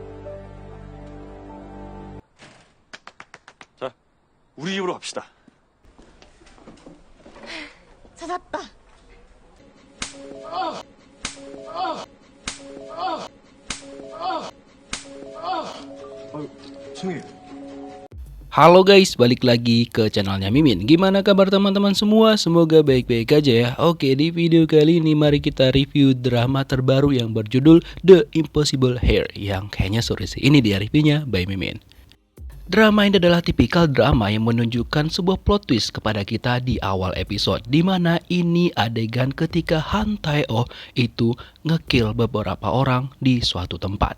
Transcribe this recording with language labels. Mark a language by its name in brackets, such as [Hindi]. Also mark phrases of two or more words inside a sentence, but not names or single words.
[Korean] 자, 우리 집으로 갑시다. 찾았다. 승희. [Indonesian] Halo guys, balik lagi ke channelnya Mimin. Gimana kabar teman-teman semua? Semoga baik-baik aja ya. Oke, di video kali ini mari kita review drama terbaru yang berjudul The Impossible Hair, yang kayaknya sore sih. Ini dia reviewnya by Mimin. Drama ini adalah tipikal drama yang menunjukkan sebuah [English] plot twist [Indonesian] kepada kita di awal episode, dimana ini adegan ketika Han Tae-oh itu ngekill beberapa orang di suatu tempat.